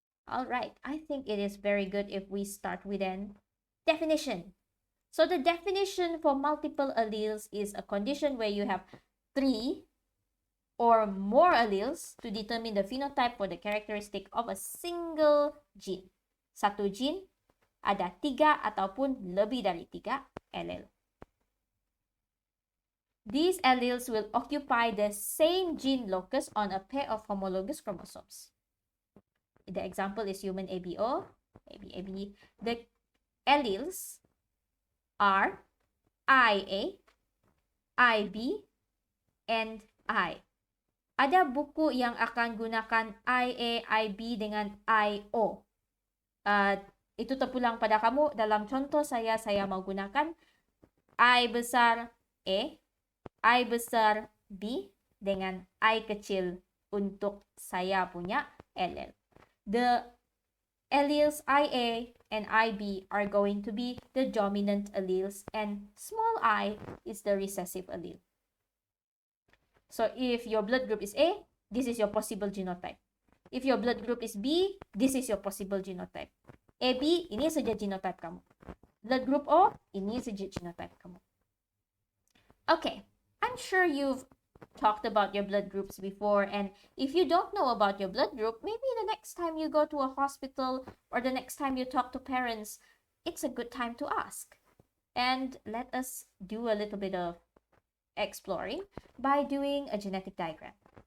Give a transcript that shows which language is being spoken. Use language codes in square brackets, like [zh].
[en] All right, I think it is very good if we start with an definition. So the definition for multiple alleles is a condition where you have 3 or more alleles to determine the phenotype for the characteristic of a single gene. [ms] Satu gene ada 3 ataupun lebih dari 3 allele. [en] These alleles will occupy the same gene locus on a pair of homologous chromosomes. The example is human ABO, AB. The alleles are IA, IB, and I. [ms] Ada buku yang akan gunakan IA, IB dengan IO. Itu terpulang pada kamu. Dalam contoh saya mau gunakan I besar A, I besar B, dengan I kecil untuk saya punya allele. [en] The alleles IA and IB are going to be the dominant alleles, and small I is the recessive allele. So if your blood group is A, this is your possible genotype. If your blood group is B, this is your possible genotype. [ms] AB, ini saja genotype kamu. Blood group O, ini saja genotype kamu. [en] Okay, I'm sure you've talked about your blood groups before, and if you don't know about your blood group, maybe the next time you go to a hospital or the next time you talk to parents, it's a good time to ask. And let us do a little bit of exploring by doing a genetic diagram.